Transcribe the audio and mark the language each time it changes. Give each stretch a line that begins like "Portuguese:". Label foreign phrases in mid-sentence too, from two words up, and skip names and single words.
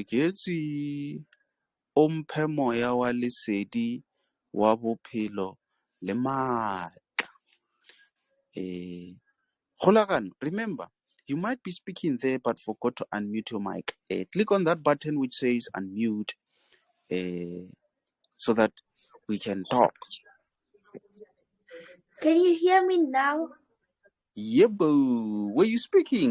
Southern Sotho: Moeketsi o mphe moya wa lesedi wa bophelo le maatla. Kgolagano,
English: remember, you might be speaking there but forgot to unmute your mic. Click on that button which says unmute so that we can talk. Can you hear me now? Yebo. Were you speaking?